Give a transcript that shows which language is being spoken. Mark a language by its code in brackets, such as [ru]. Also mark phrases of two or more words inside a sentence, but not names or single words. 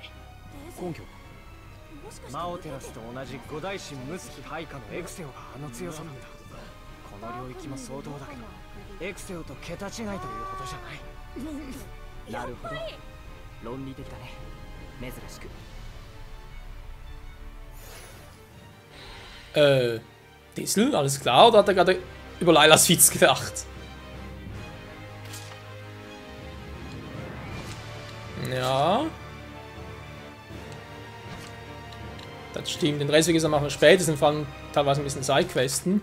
[ja] 根拠。マオテラスと同じ五大神ムスキ配下のエクセオがあの強さなんだ。この領域も相当だけど、エクセオと桁違いというほどじゃない。なるほど。論理的だね。珍しく。 [de] Dissel, alles klar, oder hat er gerade über Lailas Witz gedacht? Ja. Das stimmt, den Rest, wie gesagt, machen wir später, sind vor allem teilweise ein bisschen Sidequesten.